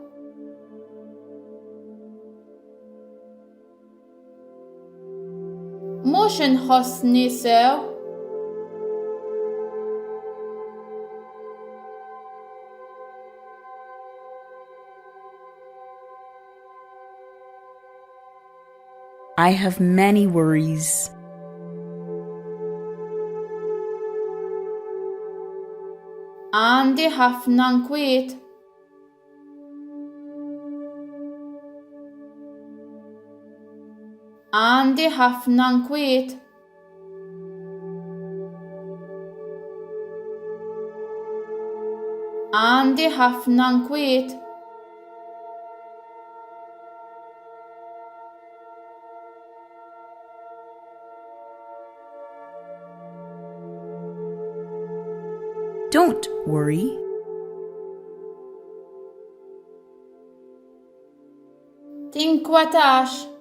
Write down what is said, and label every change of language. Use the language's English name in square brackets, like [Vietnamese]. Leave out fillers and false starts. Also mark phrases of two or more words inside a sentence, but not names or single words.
[Maltese] Mhux inħossni sew. [English] I have many worries. [Maltese] Għandi ħafna nkwiet. Għandi ħafna nkwiet. Għandi ħafna nkwiet. [English] Don't worry. [Maltese] Tinkwetax.